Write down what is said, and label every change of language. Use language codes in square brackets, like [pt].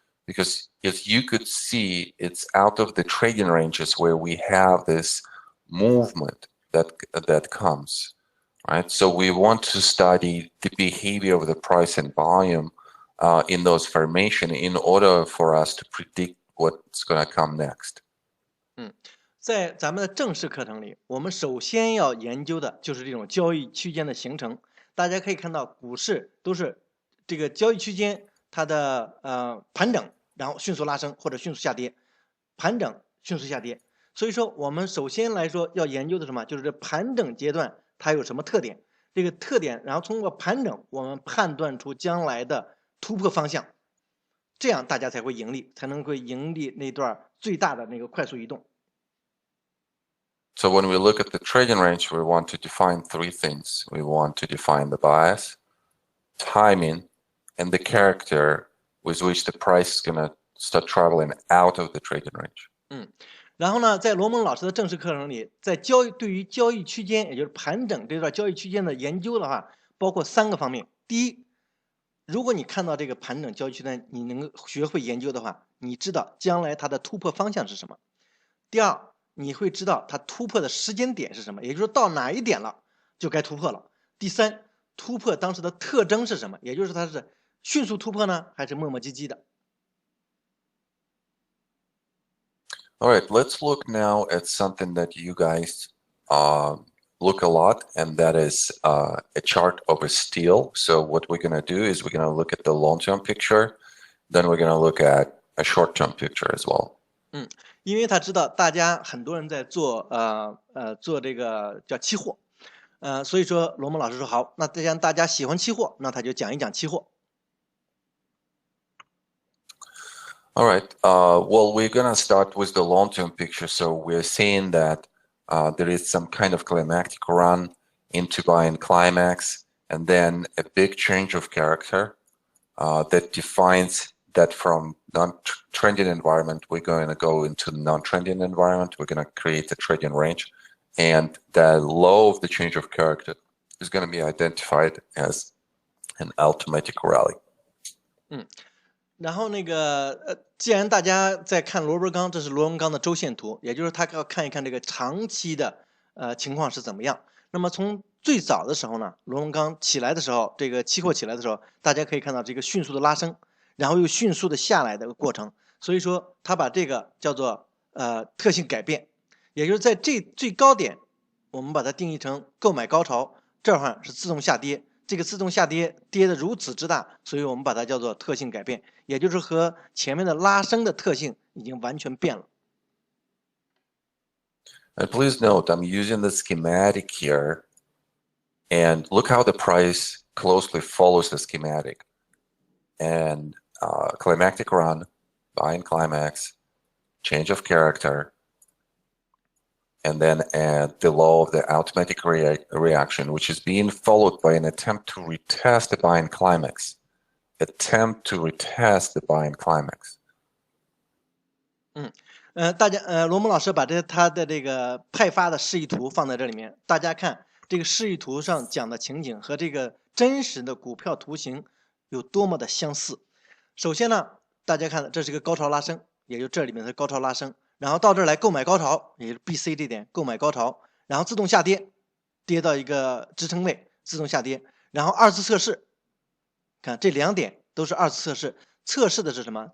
[en] Because as you could see, it's out of the trading ranges where we have this movement that comes, right? So we want to study the behavior of the price and volume in those formation in order for us to predict what's going to come next. [zh] 在咱们的正式课程里，我们首先要研究的就是这种交易区间的形成。大家可以看到，股市都是这个交易区间它的盘整，然后迅速拉升或者迅速下跌，盘整迅速下跌。所以说，我们首先来说要研究的什么？就是这盘整阶段它有什么特点？这个特点，然后通过盘整，我们判断出将来的突破方向，这样大家才会盈利，才能会盈利那段最大的那个快速移动。 [en] So when we look at the trading range, we want to define 3 things. We want to define the bias, timing, and the character with which the price is going to start traveling out of the trading range. [zh] 然后呢，在罗蒙老师的正式课程里，对于交易区间，也就是盘整这段交易区间的研究的话，包括3个方面。第一，如果你看到这个盘整交易区间，你能学会研究的话，你知道将来它的突破方向是什么。第二，你会知道它突破的时间点是什么，也就是说到哪一点了就该突破了。第三，突破当时的特征是什么，也就是它是迅速突破呢，还是磨磨唧唧的。 [en] All right, let's look now at something that you guys look a lot, and that is a chart of a steel. So what we're going to do is we're going to look at the long-term picture, then we're going to look at a short-term picture as well. [zh] 因为他知道大家很多人在做这个叫期货，所以说罗蒙老师说好，那既然大家喜欢期货，那他就讲一讲期货。 [en] All right. Well, we're going to start with the long-term picture. So we're saying that there is some kind of climactic run into buying climax, and then a big change of character that defines that from non-trending environment, we're going to go into non-trending environment. We're going to create a trading range, and the low of the change of character is going to be identified as an automatic rally. [zh] 然后那个既然大家在看螺纹钢，这是螺纹钢的周线图，也就是他要看一看这个长期的情况是怎么样。那么从最早的时候呢，螺纹钢起来的时候，这个期货起来的时候，大家可以看到这个迅速的拉升，然后又迅速的下来的过程。所以说，它把这个叫做特性改变，也就是在这最高点，我们把它定义成购买高潮，这会儿是自动下跌。这个自动下跌跌得如此之大，所以我们把它叫做特性改变，也就是和前面的拉升的特性已经完全变了。 [en] And please note, I'm using the schematic here, and look how the price closely follows the schematic. And climactic run, buying climax, change of character, and then add the law of the automatic reaction, which is being followed by an attempt to retest the buying climax. Attempt to retest the buying climax. [zh] 大家罗姆老师把他的这个派发的示意图放在这里面，大家看这个示意图上讲的情景和这个真实的股票图形有多么的相似。首先呢，大家看这是一个高潮拉升，也就这里面的高潮拉升，然后到这儿来购买高潮，也就是 BC 这点购买高潮，然后自动下跌，跌到一个支撑位，自动下跌，然后二次测试，看这两点都是二次测试，测试的是什么？